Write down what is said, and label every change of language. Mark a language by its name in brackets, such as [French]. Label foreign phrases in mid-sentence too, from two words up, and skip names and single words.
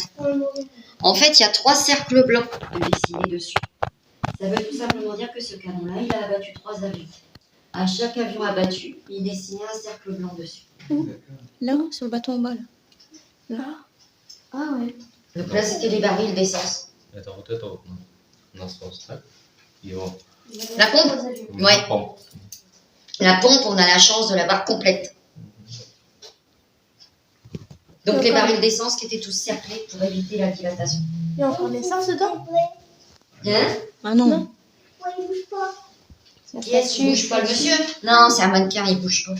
[French] En fait, il y a 3 cercles blancs de dessinés dessus. Ça veut tout simplement dire que ce canon-là, il a abattu 3 avions. À chaque avion abattu, il dessinait un cercle blanc dessus. Là, sur le bâton en bas, là. Là. Ah, ouais. Donc là, c'était les barils d'essence. [Russian] Это вот это вот насос, так? Его. [French] La pompe? Ouais. [Russian] Помпа. [French] La pompe, on a la chance de l'avoir complète. Donc les barils d'essence qui étaient tous cerclés pour éviter la dilatation. Il y a encore de l'essence dedans? Hein? Ah non. Qui est-ce qui bouge pas, le monsieur? Non, c'est un mannequin, il bouge pas.